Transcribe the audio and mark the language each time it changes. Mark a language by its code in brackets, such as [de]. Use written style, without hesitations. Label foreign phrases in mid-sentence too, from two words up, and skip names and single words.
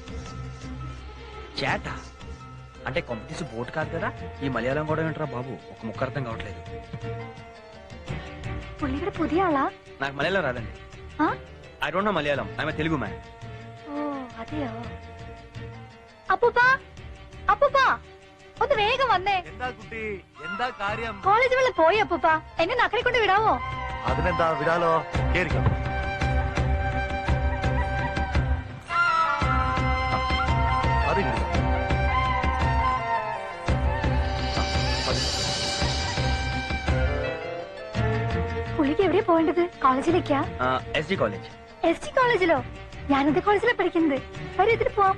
[te] చేట అంటే కొంపతీసి బోట్ కాదు కదా. ఈ మలయాళం కూడా ఏంట్రా బాబు, ఒక ముక్క అర్థం కావట్లేదు. [ml] പുള്ളിയുടെ പുതിയ ആളാ? [te] నాకు మలయాళం రాదండి. [en] I don't know Malayalam. I'm Telugu man. [ml] ഓ അതെയോ? അപ്പൂപ്പാ, അപ്പൂപ്പാ, ഒന്ന് വേഗം വന്നേ. എന്താ കുട്ടി, എന്താ കാര്യം? കോളേജ് വെള്ളം പോയി അപ്പൂപ്പാ. എന്നെ നക്കരെ കൊണ്ട് വിടാവോ? അതിനെന്താ, വിടാലോ. കേറിക്കോ. പുള്ളിക്ക് എവിടെയാ പോവേണ്ടത്? കോളേജിലേക്കാ? [te] ఎస్డి కాలేజ్. [ml] എസ് ടി കോളേജിലോ? ഞാനെന്ത് കോളേജിലാ പഠിക്കുന്നത്? വരും, ഇതിന് പോവാം.